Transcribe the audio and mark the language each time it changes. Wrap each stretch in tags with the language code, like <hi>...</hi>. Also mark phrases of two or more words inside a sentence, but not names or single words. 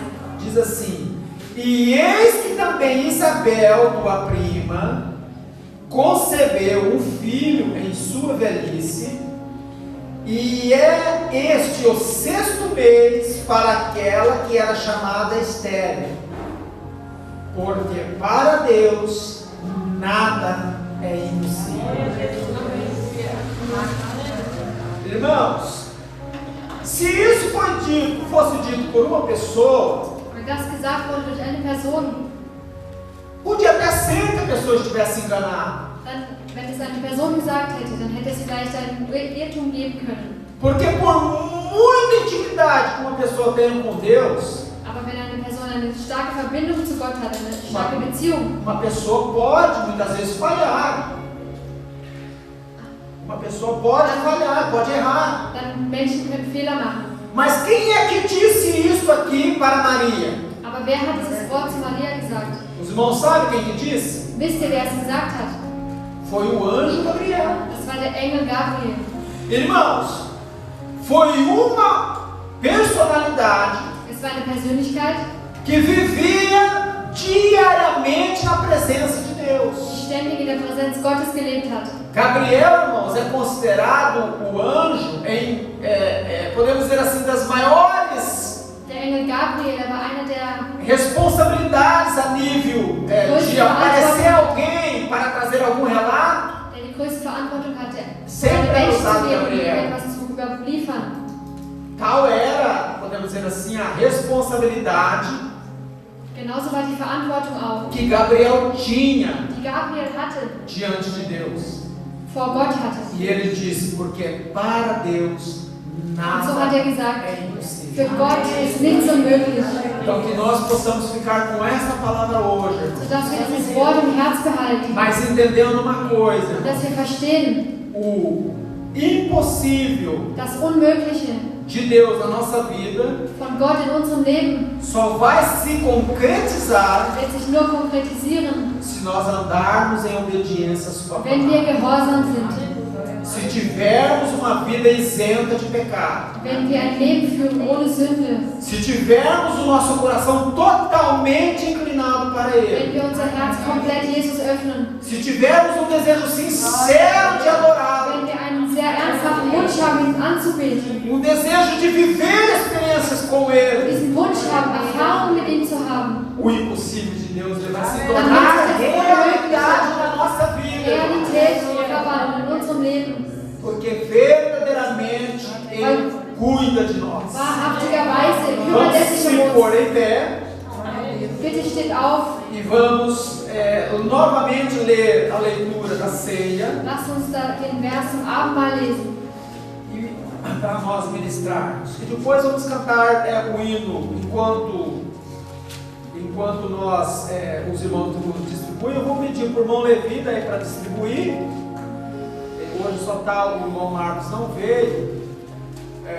<pt>Diz assim: E eis que também Isabel, tua prima, concebeu um filho em sua velhice, e é este o 6º mês para aquela que era chamada estéril, porque para Deus nada é impossível. Irmãos, se isso fosse dito por uma pessoa,</pt> <de>Wenn das gesagt wurde durch eine Person,</de> <pt>podia até ser que a pessoa estivesse enganada.</pt> <de>dann, wenn es eine Person gesagt hätte, dann hätte es vielleicht einen Irrtum geben können.</de> <pt>Porque por muita intimidade que uma pessoa tem com Deus,</pt> <de>Aber wenn eine Person eine starke Verbindung zu Gott hat, eine starke Beziehung,</de> <pt>uma pessoa pode muitas vezes falhar. Uma pessoa pode falhar, pode errar.</pt> <de>dann Menschen können Fehler machen.</de> <pt>Mas quem é que disse isso aqui para Maria?</pt> <de>Aber wer hat dieses Wort zu Maria gesagt?</de> <pt>Os irmãos sabem quem que disse?</pt> <de>Wisst ihr, wer es gesagt hat?</de> <pt>Foi o anjo Gabriel.</pt> <de>Das war der Engel Gabriel.</de> <pt>Irmãos, foi uma personalidade</pt> <de>Es war eine Persönlichkeit,</de> <pt>que vivia diariamente na presença de Deus.</pt> <de>die ständig in der Präsenz Gottes gelebt hat.</de> <pt>Gabriel, irmãos, é considerado o anjo podemos dizer assim, das maiores</pt> <de>Der Engel Gabriel war einer der</de> <pt>responsabilidades a nível de aparecer alguém para trazer algum relato.</pt> <de>die größte Verantwortung hatte,</de> <pt>Sempre</pt> <de>eine Welt</de> <pt>usado</pt> <de>zu geben,</de> <pt>Gabriel.</pt> <de>etwas zu überliefern.</de> <pt>Tal era, podemos dizer assim, a responsabilidade</pt> <de>Genauso war die Verantwortung auch,</de> <pt>que Gabriel tinha</pt> <de>die Gabriel hatte,</de> <pt>diante de Deus.</pt> <de>vor Gott hatte.</de> <pt>E ele disse, porque para Deus</pt> <de>Und so</de> <pt>nada</pt> <de>hat er gesagt,</de> <pt>é</pt> <de>für</de> <pt>impossível.</pt> <de>Gott ist nichts unmöglich.</de> <pt>Então que nós possamos ficar com essa palavra hoje, irmãos.</pt> <de>Sodass wir dieses Wort im Herz behalten,</de> <pt>Mas entendendo uma coisa,</pt> <de>dass wir verstehen,</de> <pt>o impossível</pt> <de>das Unmögliche</de> <pt>de Deus na nossa vida</pt> <de>von Gott in unserem Leben</de> <pt>só vai se concretizar</pt> <de>wird sich nur konkretisieren,</de> <pt>se nós andarmos em obediência à sua</pt> <de>wenn wir</de> <pt>palavra.</pt> <de>gehorsam sind,</de> <pt>Se tivermos uma vida isenta de pecado.</pt> <de>wenn wir ein Leben führen ohne Sünde,</de> <pt>Se tivermos o nosso coração totalmente inclinado para</pt> <de>wenn</de> <pt>Ele.</pt> <de>wir unser Herz komplett Jesus öffnen,</de> <pt>Se tivermos um desejo sincero de adorá-lo.</pt> <de>wenn wir einen sehr ernsthaften Wunsch haben, ihn anzubeten,</de> <pt>Um desejo de viver experiências com Ele.</pt> <de>diesen Wunsch haben, Erfahrungen mit ihm zu haben,</de> <pt>o impossível de Deus ele vai se tornar realidade na nossa vida.</pt> <de>Realität verwandeln in unserem Leben.</de> <pt>Porque verdadeiramente Ele cuida de nós.</pt> <de>Wahrhaftigerweise kümmert</de> <pt>Vamos</pt> <de>er sich</de> <pt>se</pt> <de>um uns.</de> <pt>pôr em pé</pt> <de>Bitte steht auf.</de> <pt>e vamos novamente ler a leitura da ceia</pt> <de>Lass uns da den Vers zum Abendmahl lesen.</de> <pt>e para nós ministrarmos. E depois vamos cantar o hino enquanto nós, os irmãos distribuem. Eu vou pedir para o irmão Levi daí para distribuir. Hoje só está o irmão Marcos, não veio.</pt>